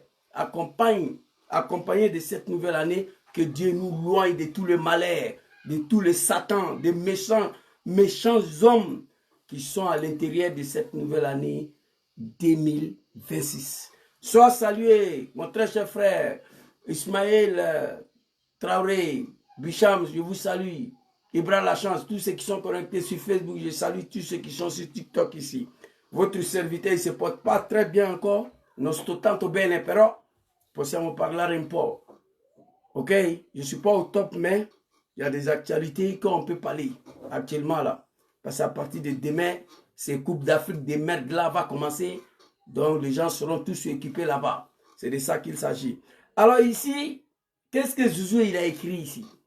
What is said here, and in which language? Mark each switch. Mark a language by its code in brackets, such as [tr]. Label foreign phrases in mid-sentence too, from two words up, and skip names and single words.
[fr] Accompagné de cette nouvelle année, que Dieu nous loigne de tous les malheurs, de tous les satans, des méchants hommes qui sont à l'intérieur de cette nouvelle année 2026. Sois salué, mon très cher frère Ismaël Traoré, Bicham, je vous salue. Ibrahim Lachance, tous ceux qui sont connectés sur Facebook, je salue tous ceux qui sont sur TikTok ici. Votre serviteur, il ne se porte pas très bien encore. [it] Non sto tanto bene, però possiamo parlare un po'. [fr] Ok? Je ne suis pas au top, mais il y a des actualités qu'on peut parler actuellement là. Parce qu'à partir de demain, ces Coupes d'Afrique des merdes là va commencer. Donc les gens seront tous équipés là-bas. C'est de ça qu'il s'agit. Alors ici, qu'est-ce que Zouzou il a écrit ici?